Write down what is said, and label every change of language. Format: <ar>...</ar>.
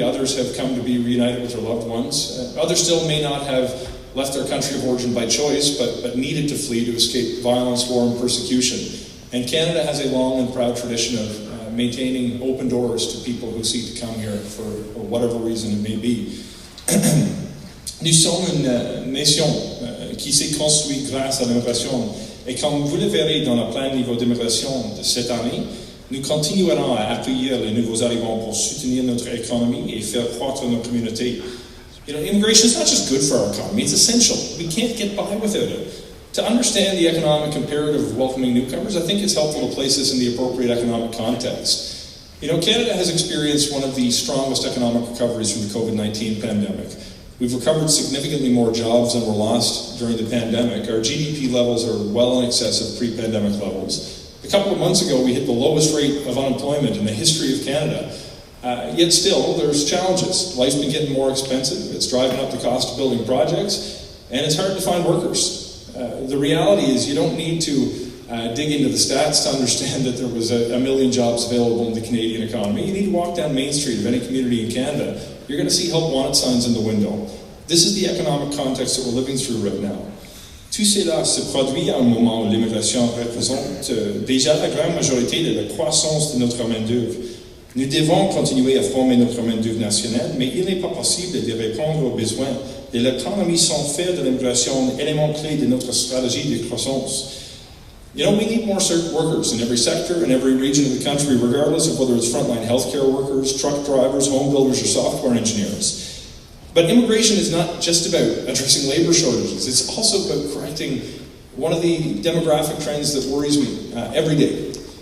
<en>Others have come to be reunited with their loved ones. Others still may not have left their country of origin by choice, but needed to flee to escape violence, war, and persecution. And Canada has a long and proud tradition of maintaining open doors to people who seek to come here for whatever reason it may be.</en> <fr>Nous sommes une nation qui s'est construite grâce à l'immigration. Et comme vous le verrez dans le plan niveau d'immigration de cette année, nous continuerons à accueillir les nouveaux arrivants pour soutenir notre économie et faire croître nos communautés.</fr> <en>Immigration is not just good for our economy, it's essential. We can't get by without it. To understand the economic imperative of welcoming newcomers, I think it's helpful to place this in the appropriate economic context. Canada has experienced one of the strongest economic recoveries from the COVID-19 pandemic. We've recovered significantly more jobs than were lost during the pandemic. Our GDP levels are well in excess of pre-pandemic levels. A couple of months ago, we hit the lowest rate of unemployment in the history of Canada. Yet still, there's challenges. Life's been getting more expensive, it's driving up the cost of building projects, and it's hard to find workers. The reality is you don't need to dig into the stats to understand that there was a million jobs available in the Canadian economy. You need to walk down Main Street of any community in Canada. You're going to see help wanted signs in the window. This is the economic context that we're living through right now.</en> <fr>Tout cela se produit à un moment où l'immigration représente déjà la grande majorité de la croissance de notre main-d'œuvre. Nous devons continuer à former notre main-d'œuvre nationale, mais il n'est pas possible de répondre aux besoins de l'économie sans faire de l'immigration un élément clé de notre stratégie de croissance.</fr> <en>We need more workers in every sector and every region of the country, regardless of whether it's frontline healthcare workers, truck drivers, home builders, or software engineers. But immigration is not just about addressing labor shortages. It's also about correcting one of the demographic trends that worries me every day.</en>